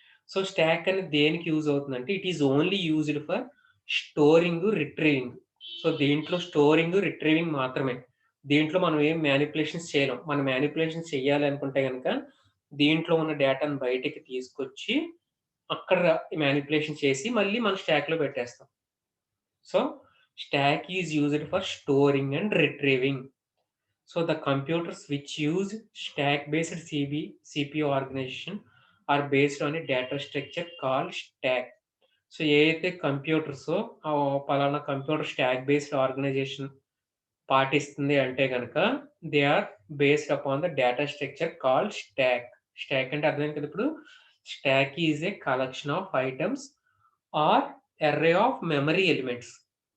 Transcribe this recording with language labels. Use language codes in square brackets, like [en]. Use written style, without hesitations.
[en] so, [te] stock అనేది దేనికి use అవుతుందంటే [en] It is only used for storing, retrieving. [te] So, దీంట్లో స్టోరింగ్, రిట్రీవింగ్ మాత్రమే. దీంట్లో మనం ఏం మానిప్యులేషన్స్ చేయలేం. మనం మానిప్యులేషన్స్ చేయాలి అనుకుంటే గనక దీంట్లో ఉన్న డేటాను బయటికి తీసుకొచ్చి అక్కడ మానిప్యులేషన్ చేసి మళ్ళీ మన స్టాక్‌లో పెట్టేస్తాం. [en] So, stack is used for storing and retrieving. So, the computers which use stack-based CPU organization are based on a data structure called stack. [te] So ఏదైతే కంప్యూటర్సో పలానా కంప్యూటర్ స్టాక్ బేస్డ్ ఆర్గనైజేషన్ పాటిస్తుంది అంటే గనక [en] They are based upon the data structure called stack. [te] Stock అంటే అర్థమైంది కదా ఇప్పుడు? [en] Stack is a collection of items or array of memory elements.